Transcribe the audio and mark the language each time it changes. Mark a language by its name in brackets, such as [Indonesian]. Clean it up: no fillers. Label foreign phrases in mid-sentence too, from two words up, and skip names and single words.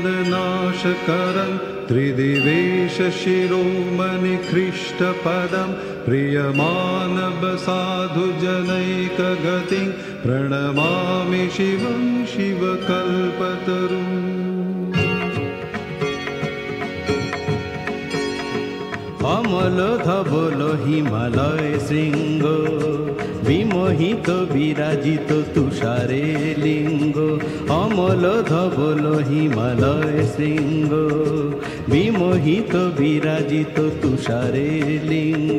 [Sanskrit] नाशकरं त्रिदिवेश शिरोमणिकृष्टपदं प्रियमानव साधुजनैकगतिं प्रणमामि शिवं शिवकल्पतरुम् [Bangla] अमर অমল ধবল হিমালয় শৃঙ্গ, বিমোহিত বিরাজিত তুষারে লিঙ্গ। অমল ধবল হিমালয় শৃঙ্গ, বিমোহিত বিরাজিত তুষারে লিঙ্গ।